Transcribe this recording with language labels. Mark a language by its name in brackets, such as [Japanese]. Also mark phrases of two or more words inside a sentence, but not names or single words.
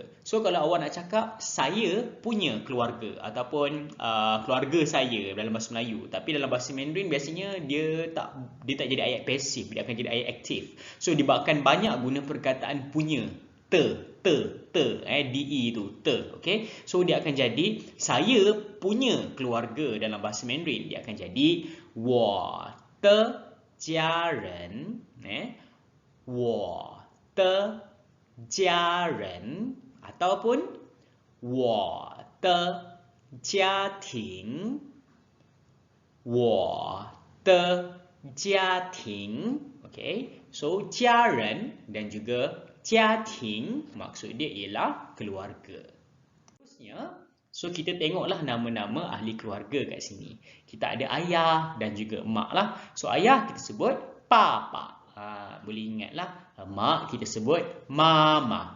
[Malay] So kalau awak nak cakap saya punya keluarga ataupun keluarga saya dalam bahasa Melayu, tapi dalam bahasa Mandarin biasanya dia tak jadi ayat pasif, dia akan jadi ayat aktif. So disebabkan banyak guna perkataan punya, te, de tu, te, okey. So dia akan jadi saya punya keluarga dalam bahasa Mandarin, dia akan jadi [Chinese] 我的家人，我的家人 [Malay] ataupun [Chinese] 我的家庭，我的家庭。 [Malay] Okay, so 家人 dan juga 家庭 maksud dia ialah keluarga. Terusnya, so kita tengoklah nama-nama ahli keluarga kat sini. Kita ada ayah dan juga mak lah. So ayah kita sebut papa. Boleh ingatlah, mak kita sebut mama.